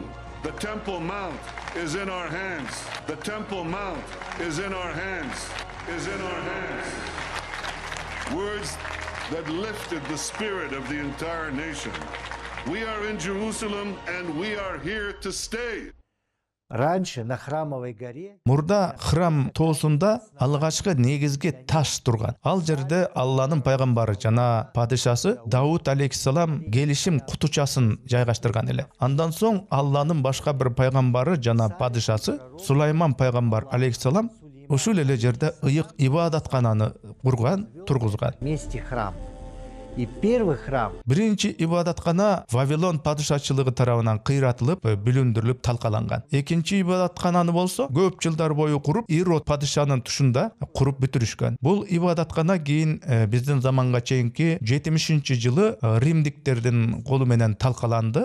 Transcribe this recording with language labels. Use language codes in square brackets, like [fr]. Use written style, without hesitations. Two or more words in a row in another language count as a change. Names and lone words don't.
[en] The Temple Mount is in our hands. The Temple Mount is in our hands. Words that lifted the spirit of the entire nation. We are in Jerusalem and we are here to stay. [ru] Раньше на Храмовой горе [ky] Мурда храм тоосунда алгачкы негизги таш турган. Ал жерде Алланын пайгамбары жана падышасы Дауд алейхиссалам келишим кутучасын жайгаштырган эле. Андан соң Алланын башка бир пайгамбары жана падышасы Сулайман пайгамбар алейхиссалам ушул эле жерде ыйык ибадаткананы курган, тургузган. [ru] вместе храм. И первый храм [ky] Биринчи ибадаткана Вавилон падышачылыгы тарабынан кыйратылып, бүлүндүрүлүп талкаланган. Экинчи ибадаткананы болсо көп жылдар бою куруп, Ирод падышанын тушунда куруп бүтүрүшкөн. Бул ибадаткана кийин биздин заманга чейинки 70-жылы римдиктердин колу менен талкаланды.